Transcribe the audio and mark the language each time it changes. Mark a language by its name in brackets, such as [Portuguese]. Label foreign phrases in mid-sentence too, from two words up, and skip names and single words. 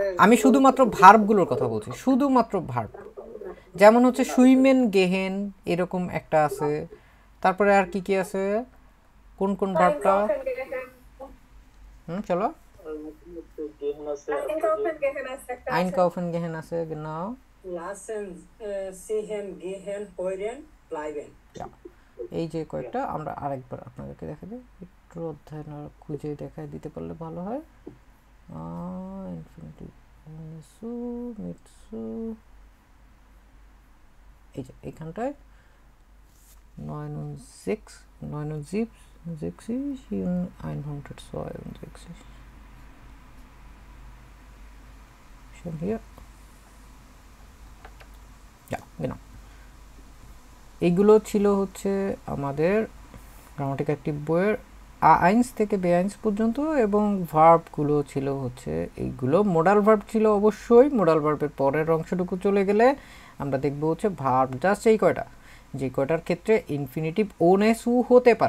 [Bangla] আমি শুধুমাত্র ভার্বগুলোর কথা বলছি, শুধুমাত্র ভার্ব। যেমন হচ্ছে [German] schwimmen gehen [Bangla] এরকম একটা আছে, তারপরে আর কি কি আছে, কোন কোন ভার্বটা? চলো, গেহন আছে, [German] einkaufen gehen [Bangla] আছে, genau। [German] lassen sehen gehen hören bleiben। [Bangla] এই যে কয়েকটা আমরা আরেকবার আপনাদেরকে দেখা দিই, একটু অধ্যায় না খুঁজে দেখায় দিতে পারলে ভালো হয়। ইনফিনিটিভ মিটসু মিটসু, এই যে এইখানটায় 69 [German] in 162 schon hier, ja genau। [Bangla] এইগুলো ছিল হচ্ছে আমাদের গ্রামাটিক অ্যাক্টিভ বইয়ের আইন্স থেকে বেআইন্স পর্যন্ত, এবং ভার্বগুলো ছিল হচ্ছে এইগুলো। [English] modal verb [Bangla] ছিল অবশ্যই, মোডাল ভার্বের পরের অংশটুকু চলে গেলে আমরা দেখব হচ্ছে ভার্ব জাস্ট এই কয়টা, যে কয়টার ক্ষেত্রে [German] Infinitiv ohne zu [Bangla] হতে পারে।